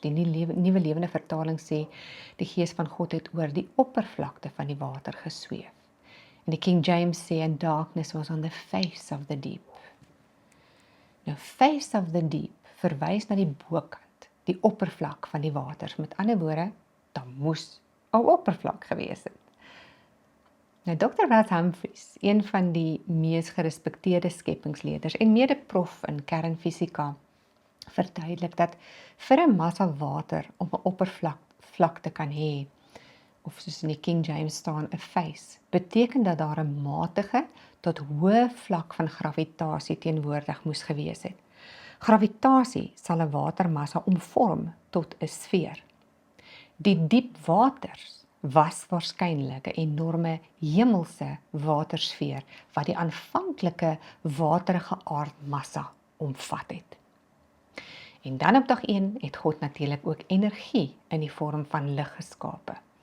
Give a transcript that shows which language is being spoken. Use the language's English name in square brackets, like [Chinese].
[Afrikaans] Die Nuwe Lewende vertaling sê, die Gees van God het oor die oppervlakte van die water gesweef. En die King James sê, [English] and darkness was on the face of the deep. [Afrikaans] Nou, [English] face of the deep [Afrikaans] verwys na die bokant, die oppervlak van die waters. Met ander woorde, daar moes 'n oppervlak gewees het. Nou, Dr. Ralph Humphreys, een van die mees gerespekteerde skepingsleerders en mede-prof in kernfisika, verduidelik dat vir 'n massa water om 'n oppervlak te kan hê, of soos in die King James staan, 'n face, beteken dat daar 'n matige tot hoë vlak van gravitasie teenwoordig moes gewees het. Gravitasie sal 'n watermassa omvorm tot 'n sfeer. Die diep waters was waarskynlik 'n enorme hemelse watersfeer wat die aanvanklike waterige aardmassa omvat het. En dan op dag 1 het God natuurlik ook energie in die vorm van lig geskape.